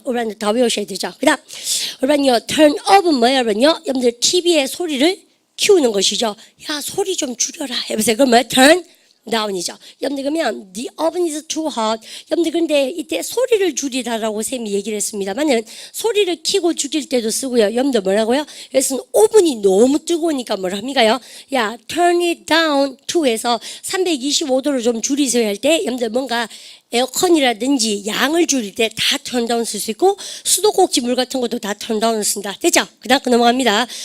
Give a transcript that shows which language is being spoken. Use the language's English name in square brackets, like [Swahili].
[Korean] 여러분들 다 외우셔야 되죠. 그다음 여러분요 turn up은 뭐예요? 여러분들 TV의 소리를 키우는 것이죠. 야 소리 좀 줄여라. 해보세요. 그럼 뭐예요? [English] turn down이죠. [Korean] 여러분들 그러면 [English] the oven is too hot. [Korean] 여러분들 근데 이때 소리를 줄이라라고 쌤이 얘기를 했습니다만은 소리를 키고 줄일 때도 쓰고요. 여러분들 뭐라고요? 그래서 오븐이 너무 뜨거우니까 뭐라 합니까요? 야 [English] turn it down to [Korean] 에서 325도로 좀 줄이셔야 할 때 여러분들 뭔가 에어컨이라든지 양을 줄일 때 다 turn down 쓸 수 있고 수도꼭지 물 같은 것도 다 turn down 쓴다. 됐죠? 그 다음 넘어갑니다.